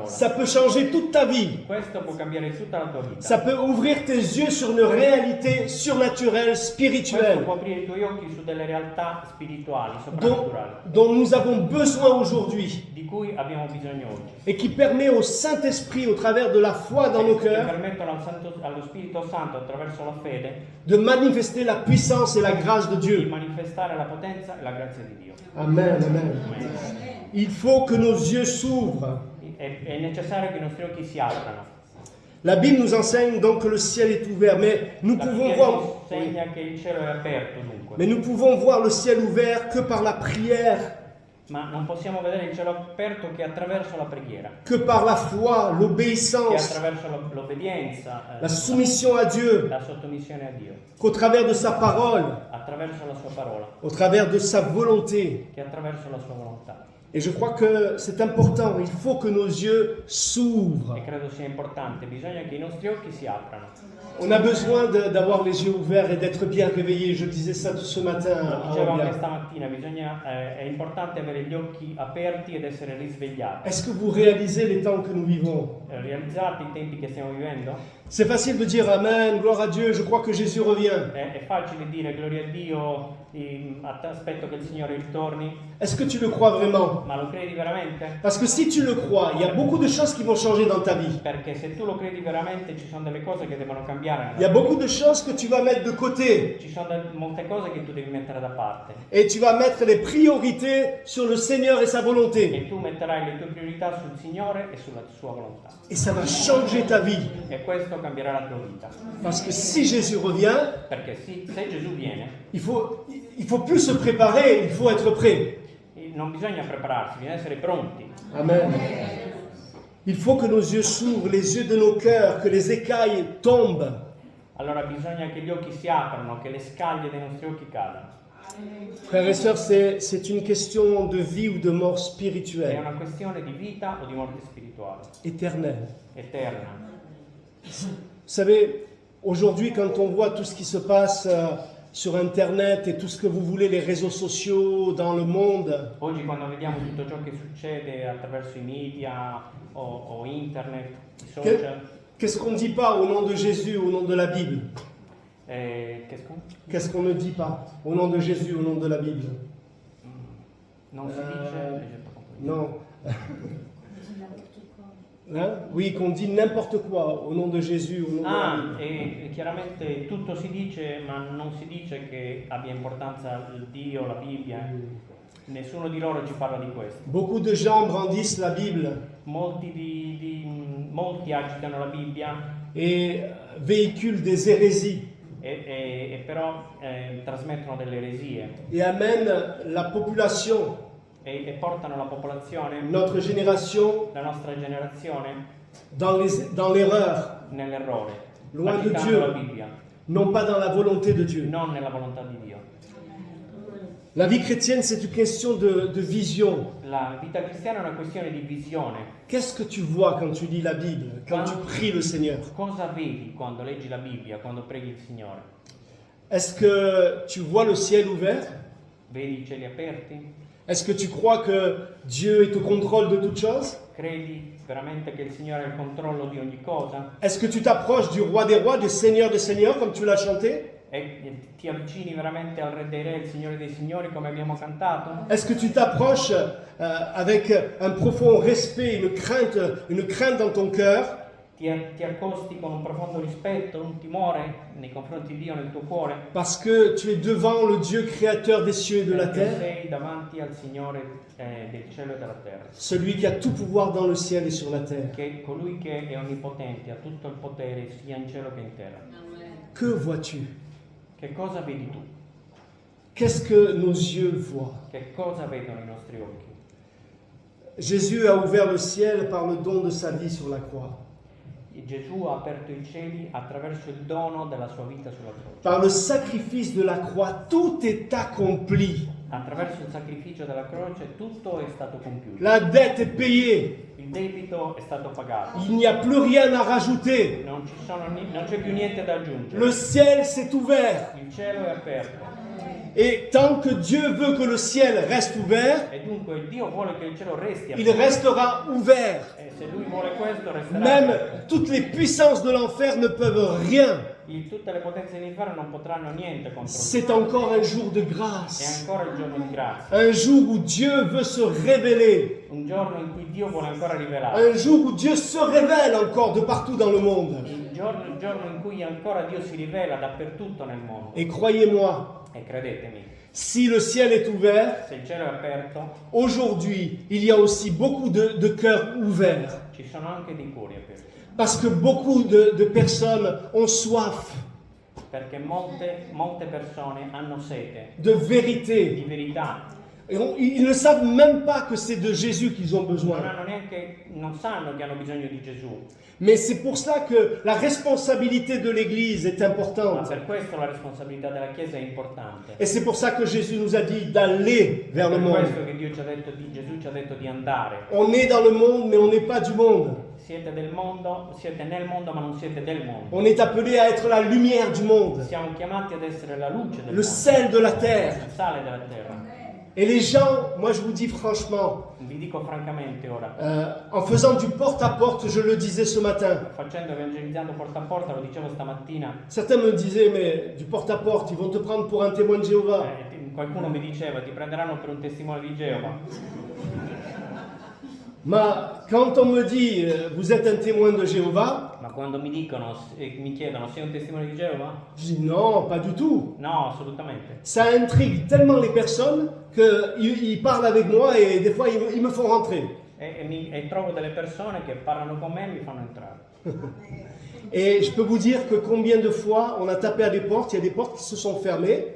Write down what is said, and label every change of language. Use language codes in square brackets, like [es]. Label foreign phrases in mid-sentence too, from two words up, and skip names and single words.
[fr] Ça peut changer toute ta vie. [it] Questo può cambiare tutta la tua vita. [fr] Ça peut ouvrir tes yeux sur une réalité surnaturelle, [it] Questo [fr] spirituelle, [it] può aprire i tuoi occhi su delle realtà spirituali, [fr] dont, [it] soprannaturali, [fr] dont nous avons besoin aujourd'hui [it] di cui abbiamo bisogno oggi. [fr] et qui permet au Saint-Esprit, au travers de la foi dans nos [it] Che [fr] cœurs, [it] permettono allo Spirito Santo, attraverso la fede, [fr] de manifester la puissance et la grâce de [it] di [fr] Dieu. [it] manifestare la potenza e la grazia di Dio. [fr] Amen, amen. Il faut que nos yeux s'ouvrent. [it] È necessario che i nostri occhi si aprano. [fr] La Bible nous enseigne donc que le ciel est ouvert, mais nous [it] La [fr] pouvons [it] Bibbia [fr] voir, [it] ci insegna che il cielo è aperto dunque, [fr] mais nous pouvons voir le ciel ouvert que par la prière, [it] ma non possiamo vedere il cielo aperto che attraverso la preghiera, [fr] que par la foi, [it] che [fr] l'obéissance, [it] attraverso l'obbedienza, [fr] la soumission à Dieu, [it] la sottomissione a Dio, [fr] qu'au travers de sa parole, [it] attraverso la sua parola, [fr] au travers de sa volonté. [it] che attraverso la sua volontà. [fr] Et je crois que c'est important, il faut que nos yeux s'ouvrent. [it] E credo sia importante, bisogna che i nostri occhi si aprano. [fr] On a besoin d'avoir les yeux ouverts et d'être bien réveillés. Je disais ça ce matin à [it] Dicevo anche [fr] Orbia. [it] stamattina, è importante avere gli occhi aperti ed essere risvegliati. [fr] Est-ce que vous réalisez les temps que nous vivons? [it] Realizzate i tempi che stiamo vivendo? [fr] C'est facile de dire Amen, gloire à Dieu, je crois que Jésus revient. [it] È facile dire gloria a Dio, aspetto che il Signore ritorni, [fr] Est-ce que tu le crois vraiment? [it] ma lo credi veramente? [fr] Parce que si tu le crois, il y a beaucoup de choses qui vont changer dans ta vie. [it] Perché se tu lo credi veramente ci sono delle cose che devono cambiare. [fr] Il y a beaucoup de choses que tu vas mettre de côté. [it] Ci sono molte cose che tu devi mettere da parte. [fr] Et tu vas mettre les priorités sur le Seigneur et sa volonté. [it] E tu metterai le tue priorità sul Signore e sulla sua volontà. [fr] Et ça va changer ta vie. [it] E questo cambierà la tua vita. [fr] Parce que si Jésus revient, [it] Perché se Gesù viene, [fr] il faut plus se préparer, il faut être prêt. [it] non bisogna prepararsi, bisogna essere pronti. [fr] Amen. Il faut que nos yeux s'ouvrent, les yeux de nos cœurs, que les écailles tombent. [it] Allora bisogna che gli occhi si aprano, che le scaglie dei nostri occhi cadano. [fr] Frères et sœurs, c'est une question de vie ou de mort [it] È [fr] spirituelle, [it] una questione di vita o di morte spirituale, [fr] éternelle. [it] eterna. [fr] Vous savez, aujourd'hui, quand on voit tout ce qui se passe sur Internet et tout ce que vous voulez, les réseaux sociaux dans le monde, [it] Oggi quando vediamo tutto ciò che succede attraverso i media o internet, i social, [fr] qu'est-ce qu'on ne dit pas au nom de Jésus, au nom de la Bible? Qu'est-ce qu'on ne dit pas au nom de Jésus, au nom de la Bible? [it] non si dice... [fr] Non. Hein? Oui, qu'on dit n'importe quoi au nom de Jésus, au nom de la Bible. [it] E chiaramente tutto si dice, ma non si dice che abbia importanza il Dio, la Bibbia. Nessuno di loro ci parla di questo. [fr] Beaucoup de gens brandissent la Bible [it] Molti agitano la Bibbia [fr] et véhiculent des hérésies [it] e però trasmettono delle eresie [fr] et amènent la population, [it] e portano la popolazione, [fr] notre génération, [it] la nostra generazione, [fr] dans l'erreur, [it] nell'errore, [fr] Loin de [it] agitando [fr] Dieu. [it] la Bibbia, [fr] non pas dans la volonté de Dieu. [it] non nella volontà di Dio. [fr] La vie chrétienne, c'est une question de vision. [it] La vita cristiana è una questione di visione. [fr] Qu'est-ce que tu vois quand tu lis la Bible, quand tu pries le Seigneur? [it] Cosa vedi quando leggi la Bibbia, quando preghi il Signore? [fr] Est-ce que tu vois le ciel ouvert? [it] Vedi i cieli aperti? [fr] Est-ce que tu crois que Dieu est au contrôle de toutes choses? [it] Credi veramente che il Signore ha il controllo di ogni cosa? [fr] Est-ce que tu t'approches du roi des rois, du seigneur des seigneurs, comme tu l'as chanté? [it] E ti avvicini veramente al Re dei Re, il Signore dei Signori, come abbiamo cantato? [fr] Est-ce que tu t'approches avec un profond respect, une crainte dans ton cœur? [it] Ti accosti con un profondo rispetto, un timore nei confronti di Dio nel tuo cuore? [fr] Parce que tu es devant le Dieu créateur des cieux et de la [it] Perché [fr] terre, [it] sei davanti al Signore del cielo e della terra, [fr] celui qui a tout pouvoir dans le ciel et sur la terre. [it] che è colui che è onnipotente, ha tutto il potere sia in cielo che in terra. [fr] Que vois-tu? [it] Che cosa vedi tu? [fr] Qu'est-ce que nos yeux voient? [it] Che cosa vedono i nostri occhi? [fr] Jésus a ouvert le ciel par le don de sa vie sur la croix. [it] Gesù ha aperto i cieli attraverso il dono della sua vita sulla croce. [fr] Par le sacrifice de la croix, tout est accompli. [it] Attraverso il sacrificio della croce tutto è stato compiuto. [fr] La dette est payée. [it] Il debito è stato pagato. [fr] Il n'y a plus rien à rajouter. [it] Non c'è più niente da aggiungere. [fr] Le ciel s'est ouvert. [it] Il cielo è aperto. [fr] Et tant que Dieu veut que le ciel reste ouvert, [it] E dunque Dio vuole che il cielo resti [fr] il [it] aperto. [fr] restera ouvert. [it] E se Lui vuole questo resterà [fr] Même [it] aperto. [fr] toutes les puissances de l'enfer ne peuvent rien. [it] Tutte le potenze dell'inferno non potranno niente contro lui. [fr] C'est encore un jour de [it] È [fr] grâce. [it] ancora il giorno di grazia. [fr] Un jour où Dieu veut se révéler. [it] Un giorno in cui Dio vuole ancora rivelare. [fr] Un jour où Dieu se révèle encore de partout dans le monde. [it] Il giorno in cui ancora Dio si rivela dappertutto nel mondo. [fr] Et croyez-moi, [it] E credetemi, [fr] si le ciel est ouvert, [it] se il cielo è aperto, [fr] aujourd'hui, il y a aussi beaucoup de cœurs ouverts. [it] ci sono anche dei cuori aperti. [fr] Parce que beaucoup de personnes ont soif [it] Perché molte persone hanno sete [fr] de [it] di [fr] vérité, [it] verità, [fr] Et ils ne savent même pas que c'est de Jésus qu'ils ont besoin. [it] Non sanno che hanno bisogno di Gesù. [fr] Mais c'est pour ça que la responsabilité de l'Église est [it] Ma [fr] importante. [it] per questo la responsabilità della Chiesa è importante. [fr] Et c'est pour ça que Jésus nous a dit d'aller vers le [it] Per [fr] monde. [it] questo che Gesù ci ha detto di andare. [fr] On est dans le monde, mais on n'est pas du monde. [it] Siete del mondo, siete nel mondo ma non siete del mondo. [fr] On est appelé à être la lumière du monde, [it] Siamo chiamati ad essere la luce del [fr] le [it] mondo, [fr] sel de la terre. [it] il sale della terra. [fr] Et les gens, moi je vous dis franchement, [it] Vi dico francamente ora, [fr] en faisant du porte-à-porte, je le disais ce matin, [it] evangelizzando porta a porta, lo dicevo stamattina, [fr] certains me disaient, mais du porte-à-porte, ils vont te prendre pour un témoin de Jéhovah. [it] qualcuno mi diceva ti prenderanno per un testimone di Geova. [fr] Mais quand on me dit, vous êtes un témoin de Jéhovah, [it] Ma quando mi chiedono sei un testimone di Geova? [fr] je dis non, pas du tout. [it] No, assolutamente. [fr] Ça intrigue tellement les personnes qu'ils parlent avec moi et des fois ils me font rentrer. [it] E trovo delle persone che parlano con me e mi fanno entrare. [fr] Et je peux vous dire que combien de fois on a tapé à des portes, il y a des portes qui se sont fermées.